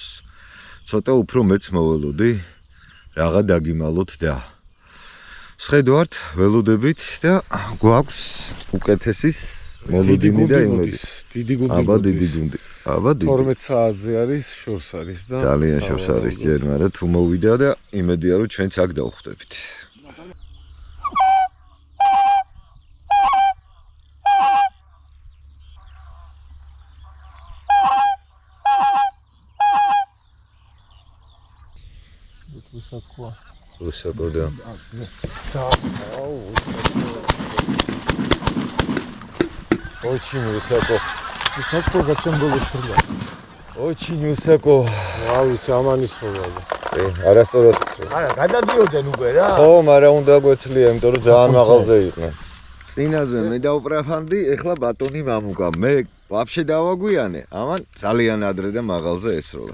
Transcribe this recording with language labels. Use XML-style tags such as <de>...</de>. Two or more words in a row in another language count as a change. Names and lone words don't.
<ka>ცოტა უფრო მეც მოველოდი, რაღა დაგიმალოთ და სხედავთ ველოდებით და გვაქვს უკეთესის მოლოდინი და იმედი. დიდი გუნდი. აბა დიდი გუნდი. აბა დიდი. 12 საათზე არის, შორს არის და ძალიან შორს არის ჯერ, მაგრამ თუ მოვიდა და იმედია რომ ჩვენც აქ დავხვდებით.</ka> <ru>высоко. Высоко, да. Очень высоко. Высоко, зачем было стрелять? Очень высоко.</ru> <ka>რა ვიცი, ამანის ხოლმე. არასწორად. არა, გადადიოდნენ უკვე რა. ხო, მაგრამ უნდა გვეცლია, იმიტომ რომ ძალიან მაღალზე იყვნენ. წინაზე მე დავპრაფანდი, ეხლა ბატონი მამუკა. მე ვაფშე დავაგვიანე. ამან ძალიან ადრე და მაღალზე ესროლა.</ka>